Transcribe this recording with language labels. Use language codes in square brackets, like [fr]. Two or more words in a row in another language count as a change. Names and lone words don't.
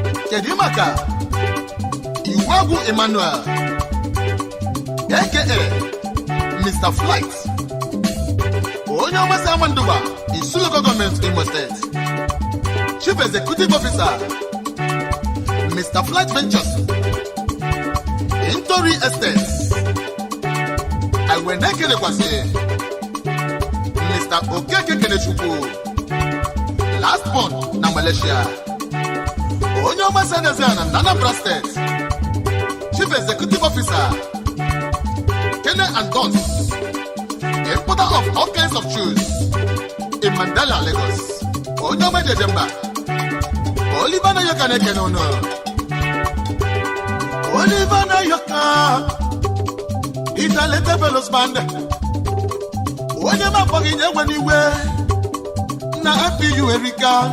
[ig] Kedu maka Iwagwu Emmanuel, A K A Mister Flight? Onye ọma si Amanduba, Isu Local Government, Imo State. [en] Chief Executive Officer, Mister Flight Ventures, Intori Estates. I will make it Kwasi, Mister Okeke Kenechukwu, last born na Malaysia. [ig] Onye ọma si Anambra State. [en] Chief Executive Officer, Kene and Dons, importer of all kinds of shoes in Mandela, Lagos. [ig] Onye ọma Jejemba, Oliver Nayoka na-ekene unu. Oliver Nayoka, Italete Fellows Band. Onye ma akpọghị nye nwe n'iwe na F P U erika.